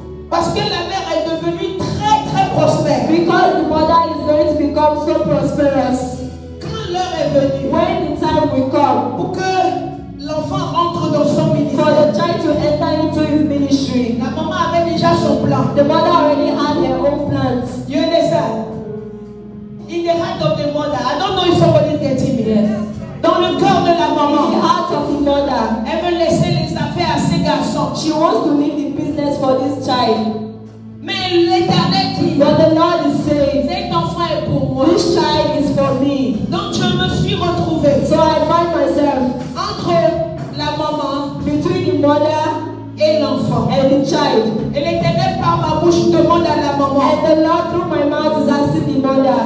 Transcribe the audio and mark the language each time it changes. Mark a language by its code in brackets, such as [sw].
[fr] parce que la mère est devenue très très prospère. [en] because the mother is going to become so prosperous, [fr] Quand l'heure est venue [en] when the time will come [fr] pour que l'enfant entre dans son [en] for [fr] ministère, [en] the child to enter into his ministry, [fr] la maman avait déjà son plan. [en] the mother already had her own plans. You understand? In the heart of the mother, I don't know if somebody is getting me. Yes. [fr] Dans le cœur de la [en] In the [fr] maman, [en] heart of the mother, [fr] elle veut laisser les affaires à ses garçons. [en] she wants to leave the business for this child. [fr] Mais l'Éternel dit, [en] But the Lord is saying, [fr] cet enfant est pour moi. [en] this child is for me. [fr] Donc je me suis retrouvée [en] So I find myself [fr] entre la maman [en] between the mother [fr] et l'enfant. [en] and the child. [fr] Et l'Éternel par ma bouche demande à la maman, [en] And the Lord through my mouth is asking the mother,